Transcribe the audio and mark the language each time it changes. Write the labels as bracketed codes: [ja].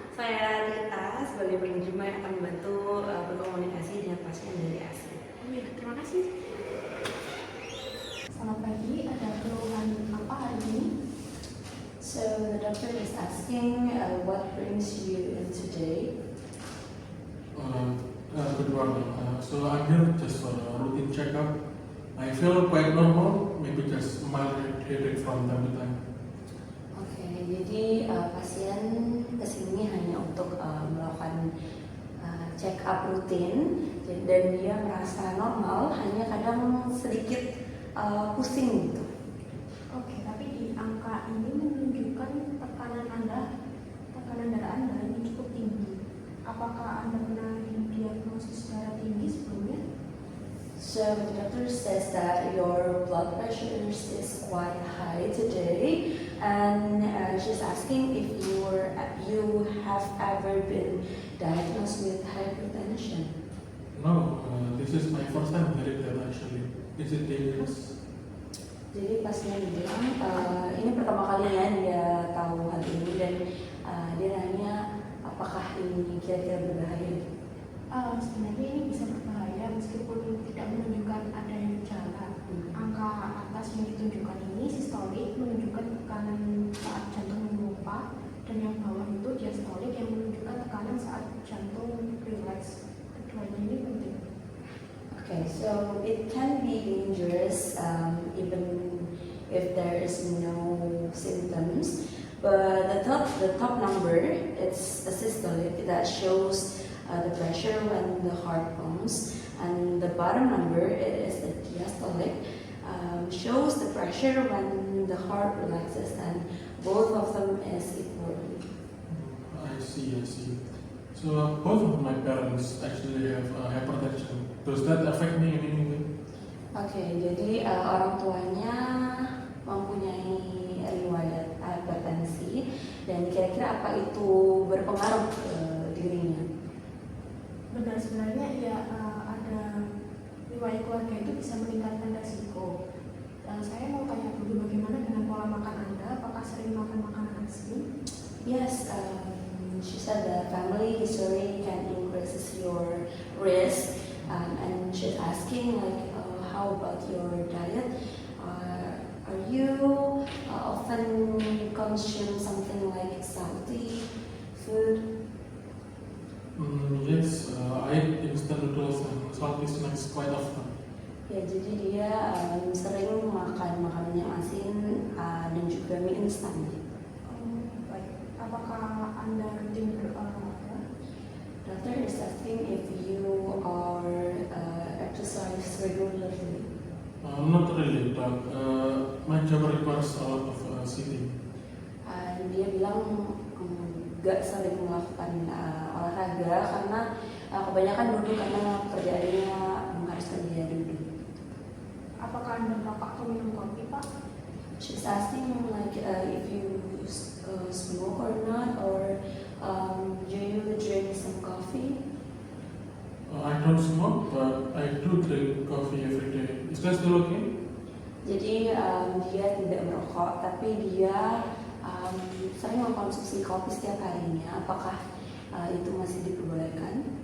[id] Saya Rita sebagai penerjemah yang akan membantu berkomunikasi dengan pasien dari ASI. Oh ya, terima kasih. Selamat pagi, ada keluhan apa hari ini? [en] So the doctor is asking what brings you in today. Good morning. So I'm here just for a routine checkup. I feel quite normal, maybe just mild headache from time to time. [id] Oke, jadi pasien kesini hanya untuk melakukan check up rutin dan dia merasa normal, hanya kadang sedikit pusing gitu. Oke, tapi di angka ini menunjukkan tekanan darah Anda ini cukup tinggi. Apakah Anda pernah didiagnosis secara tinggi sebelumnya? [en] So the doctor says that your blood pressure is quite high today, and she's asking if you have ever been diagnosed with hypertension. No, this is my first time hearing that actually. Is it dangerous? [id] Jadi pasien bilang ini pertama kalinya dia tahu hal ini dan dia nanya apakah ini kira-kira berbahaya. Sebenarnya ini bisa berbahaya meskipun tidak menunjukkan adanya gejala. Angka atas yang ditunjukkan ini sistolik menunjukkan tekanan saat jantung memompa, dan yang bawah itu diastolik yang menunjukkan tekanan saat jantung rileks. Keduanya ini penting. [en] Okay, so it can be dangerous even if there is no symptoms. But the top number, it's a systolic that shows the pressure when the heart pumps, and the bottom number it is the diastolic, shows the pressure when the heart relaxes, and both of them is important. I see. So both of my parents actually have hypertension. Does that affect me in any way? [id] Oke, jadi orang tuanya mempunyai riwayat hipertensi, dan kira-kira apa itu berpengaruh ke dirinya? Benar, sebenarnya ya ada riwayat keluarga itu bisa meningkatkan resiko. Saya mau tanya dulu bagaimana dengan pola makan Anda, apakah sering makan makanan asin? [en] Yes, she said that family history can increase your risk, and she's asking like, how about your diet? Are you often consume something like salty food? Yes, I eat instant noodles and salty snacks quite often. [id] Ya, jadi dia sering makan makanan yang asin dan juga mie instan. Baik. Apakah Anda rutin berolahraga? [en] Doctor is asking if you are exercise regularly. Not really, but my job requires a lot of sitting. [id] Dia bilang gak sering melakukan olahraga karena kebanyakan duduk, karena kerjaannya mengharuskan dia duduk. Apakah Anda merokok atau minum kopi, Pak? [en] She's asking like if you smoke or not, or do you drink some coffee? I don't smoke, but I do drink coffee every day. Is that still okay? [id] Jadi dia tidak merokok, tapi dia sering mengkonsumsi kopi setiap harinya. Apakah itu masih diperbolehkan?